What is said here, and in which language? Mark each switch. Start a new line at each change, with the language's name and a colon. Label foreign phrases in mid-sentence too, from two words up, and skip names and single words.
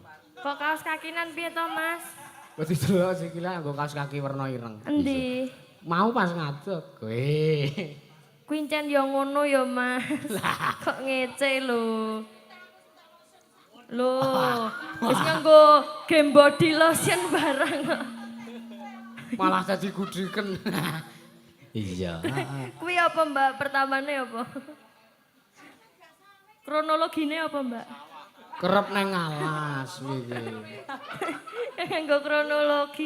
Javanese: Kok kaos kakinan piye to, Mas? Wis didelok sikile nggo kaos kaki warna ireng. Endi? Mau pas ngadeg kowe. Kuincen ya ngono ya, Mas. Kok ngece lho. Loh, wis nganggo game
English: body lotion
Javanese: barang kok. Malah dadi gudriken. Iya. Kuwi apa, Mbak? Pertamane apa? Kronologine apa, Mbak? Kerep neng alas iki. Nganggo kronologi.